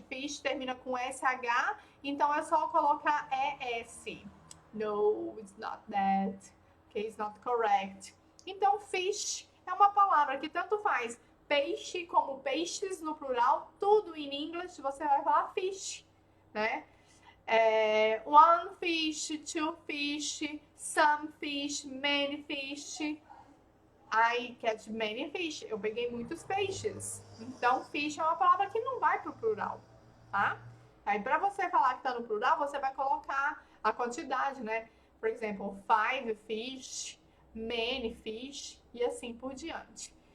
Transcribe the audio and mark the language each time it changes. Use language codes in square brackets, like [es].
[pt] Fish termina com SH, então é só colocar ES. [en] No, it's not that. Okay, it's not correct. [pt] Então, fish é uma palavra que tanto faz peixe como peixes no plural. Tudo em inglês você vai falar fish, né? [en] One fish, two fish, some fish, many fish. I catch many fish. [pt] Eu peguei muitos peixes. Então, fish é uma palavra que não vai pro plural, tá? Aí, para você falar que tá no plural, você vai colocar a quantidade, né? Por exemplo, 5 fish, many fish e assim por diante.